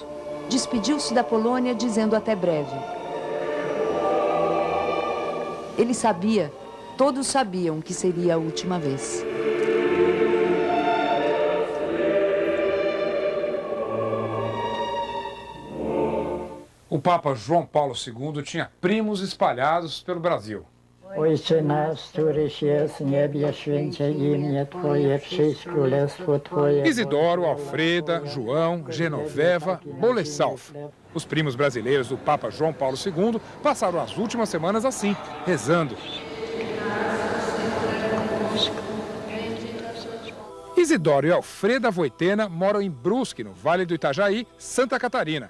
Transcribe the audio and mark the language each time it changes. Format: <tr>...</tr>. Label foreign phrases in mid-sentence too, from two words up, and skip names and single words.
<pt>Despediu-se da Polônia dizendo até breve. Ele sabia, todos sabiam que seria a última vez. O Papa João Paulo II tinha primos espalhados pelo Brasil.</pt> <pl>Ojcze nasz, któryś jest w niebie, święcie imię Twoje, przyjdź królestwo Twoje.</pl> <pt>Isidoro, Alfreda, João, Genoveva, Bolessalf. Os primos brasileiros do Papa João Paulo II passaram as últimas semanas assim, rezando. Isidoro e Alfreda Wojtyła moram em Brusque, no Vale do Itajaí, Santa Catarina.</pt>